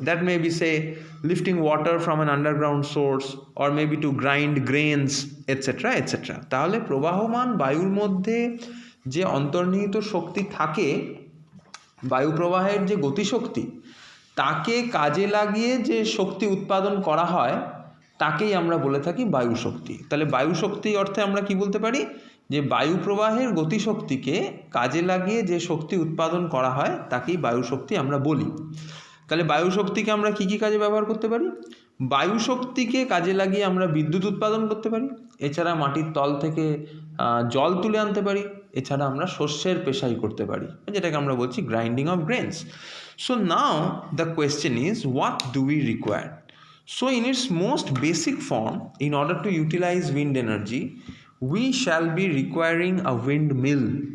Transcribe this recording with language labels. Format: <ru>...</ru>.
<en>That may be, say, lifting water from an underground source, or maybe to grind grains, etc. etc.</en> <bn>তাহলে প্রবাহমান বায়ুর মধ্যে যে অন্তর্নিহিত শক্তি থাকে, বায়ু প্রবাহের যে গতিশক্তি, তাকে কাজে লাগিয়ে যে শক্তি উৎপাদন করা হয় তাকেই আমরা বলে থাকি বায়ু শক্তি। তাহলে বায়ু শক্তি অর্থে আমরা কি বলতে পারি? যে বায়ু প্রবাহের গতিশক্তিকে কাজে লাগিয়ে যে শক্তি উৎপাদন করা হয় তাকেই বায়ু শক্তি আমরা বলি। তাহলে বায়ু শক্তিকে আমরা কি কি কাজে ব্যবহার করতে পারি? বায়ু শক্তিকে কাজে লাগিয়ে আমরা বিদ্যুৎ উৎপাদন করতে পারি, এছাড়া মাটির তল থেকে জল তুলে আনতে পারি, এছাড়া আমরা শস্যের পেশাই করতে পারি, যেটাকে আমরা বলছি</bn> <en>Grinding of grains. So now the question is, what do we require? So in its most basic form, in order to utilize wind energy, we shall be requiring a windmill.</en>